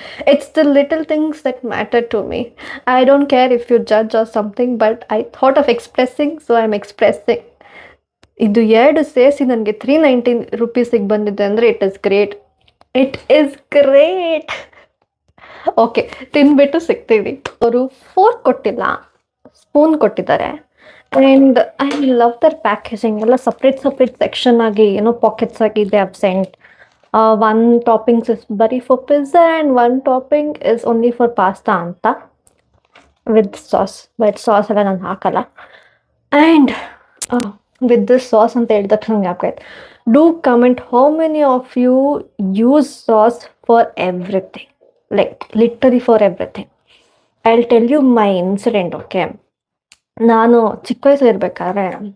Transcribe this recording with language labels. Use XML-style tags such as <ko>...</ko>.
<en>It's the little things that matter to me. I don't care if you judge or something, but I thought of expressing, so I'm expressing.</en> <kn>ಇದು ಎರಡು ಸೇರಿಸಿ ನನಗೆ ₹390 ಬಂದಿದೆ ಅಂದರೆ</kn> <en>It is great. It is great. Okay,</en> <kn>ತಿನ್ಬಿಟ್ಟು ಸಿಗ್ತೀವಿ. ಅವರು fork ಕೊಟ್ಟಿಲ್ಲ, spoon ಕೊಟ್ಟಿದ್ದಾರೆ.</kn> <en>And I love their packaging.</en> <kn>ಎಲ್ಲ ಸಪ್ರೇಟ್ ಸೆಕ್ಷನ್ ಆಗಿ, ಏನೋ ಪಾಕೆಟ್ಸ್ ಆಗಿ ಇದೆ absent.</kn> <en>One toppings is bari for pizza and one topping is only for pasta</en> <kn>ಅಂತ,</kn> <en>with sauce. But sauce</en> <kn>ಎಲ್ಲ ನಾನು ಹಾಕಲ್ಲ.</kn> <en>and with this sauce</en> <kn>ಅಂತ ಹೇಳಿದ ತಕ್ಷಣ ಜ್ಞಾಪಕ,</kn> <en>Do comment how many of you use sauce for everything, like literally for everything. I will tell you my incident. Okay,</en> <kn>ನಾನು ಚಿಕ್ಕ ವಯಸ್ಸಲ್ಲಿರ್ಬೇಕಾದ್ರೆ</kn>